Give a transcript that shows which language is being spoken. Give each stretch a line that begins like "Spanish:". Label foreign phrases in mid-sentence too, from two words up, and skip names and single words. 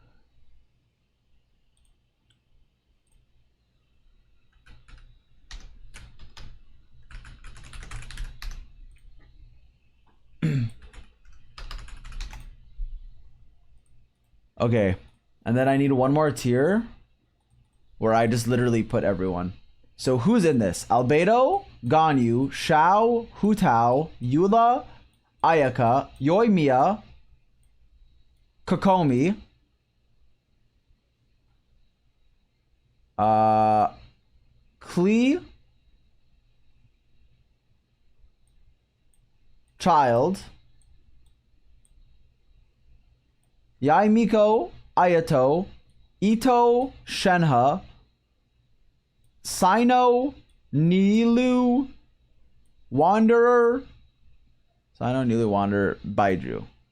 English: Okay, and then I need one more tier where I just literally put everyone. So who's in this? Albedo, Ganyu, Xiao, Hu Tao, Eula, Ayaka, Yoimiya, Kokomi, Klee, Childe, Yaimiko, Ayato, Ito, Shenhe, Sino, Nilu, Wanderer, Sino, Nilu, Wanderer, Baiju.